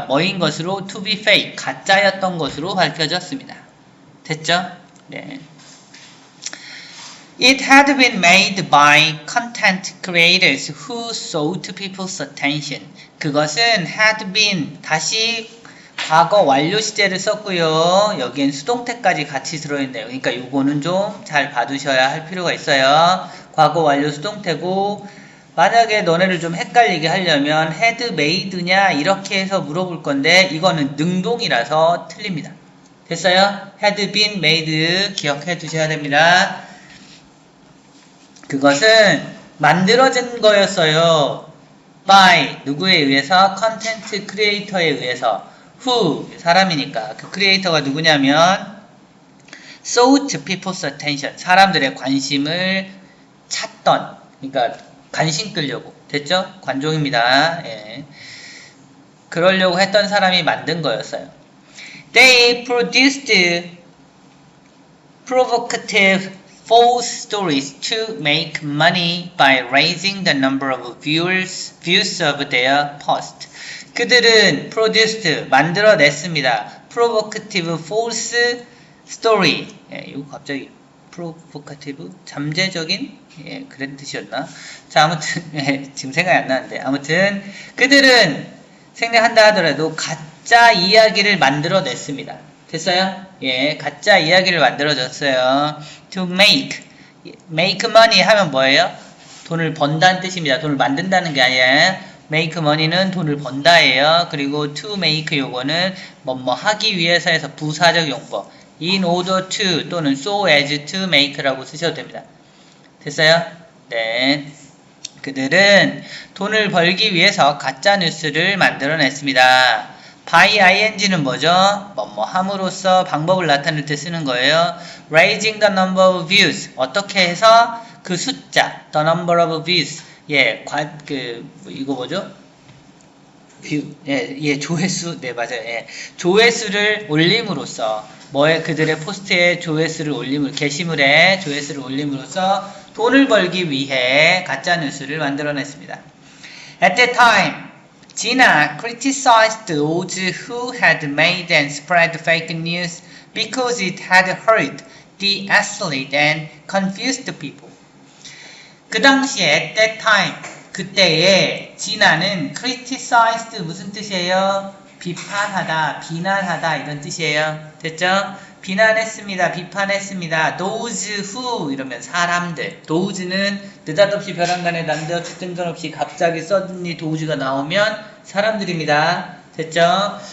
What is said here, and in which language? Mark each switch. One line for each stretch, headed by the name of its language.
Korean: 뭐인 것으로
English: to be fake
Korean: 가짜였던 것으로 밝혀졌습니다. 됐죠? 네.
English: It had been made by content creators who sought people's attention.
Korean: 그것은 had been, 다시 과거 완료 시제를 썼고요. 여기엔 수동태까지 같이 들어있네요. 그러니까 이거는 좀 잘 봐두셔야 할 필요가 있어요. 과거 완료 수동태고, 만약에 너네를 좀 헷갈리게 하려면 had made냐 이렇게 해서 물어볼 건데 이거는 능동이라서 틀립니다. 됐어요? had been made 기억해 두셔야 됩니다. 그것은 만들어진 거였어요. by 누구에 의해서? 컨텐츠 크리에이터에 의해서. who 사람이니까 그 크리에이터가 누구냐면
English: sought people's attention
Korean: 사람들의 관심을 찾던, 그러니까 관심 끌려고. 됐죠? 관종입니다. 예. 그러려고 했던 사람이 만든 거였어요.
English: They produced provocative false stories to make money by raising the number of views of their post.
Korean: 그들은 produced 만들어냈습니다.
English: provocative false story.
Korean: 예, 이거 갑자기 provocative 잠재적인 그런 뜻이었나? 자, 아무튼 지금 생각이 안 나는데 아무튼 그들은 생략한다 하더라도 가짜 이야기를 만들어냈습니다. 됐어요? 예, 가짜 이야기를 만들어줬어요.
English: To make money
Korean: 하면 뭐예요? 돈을 번다는 뜻입니다. 돈을 만든다는 게 아니라 make money는 돈을 번다예요. 그리고 to make 요거는 뭐뭐 하기 위해서에서 부사적 용법.
English: in order to
Korean: 또는
English: so as to make
Korean: 라고 쓰셔도 됩니다. 됐어요? 네. 그들은 돈을 벌기 위해서 가짜 뉴스를 만들어냈습니다. by ing는 뭐죠? 뭐뭐 함으로써 방법을 나타낼 때 쓰는 거예요.
English: raising the number of views.
Korean: 어떻게 해서 그 숫자,
English: the number of views.
Korean: 예, 이거 뭐죠? 뷰, 예, 조회수, 네, 맞아요. 예, 조회수를 올림으로써, 그들의 포스트에 조회수를 게시물에 조회수를 올림으로써 돈을 벌기 위해 가짜 뉴스를 만들어냈습니다.
English: At that time, Gina criticized those who had made and spread fake news because it had hurt the athlete and confused people.
Korean: 그 당시에
English: at that time,
Korean: 그때에 지나는 criticized 무슨 뜻이에요? 비판하다, 비난하다 이런 뜻이에요. 됐죠? 비난했습니다. 비판했습니다. those who 이러면 사람들. those는 느닷없이 벼랑간에 난데없이 뜬금없이 갑자기 suddenly those가 나오면 사람들입니다. 됐죠?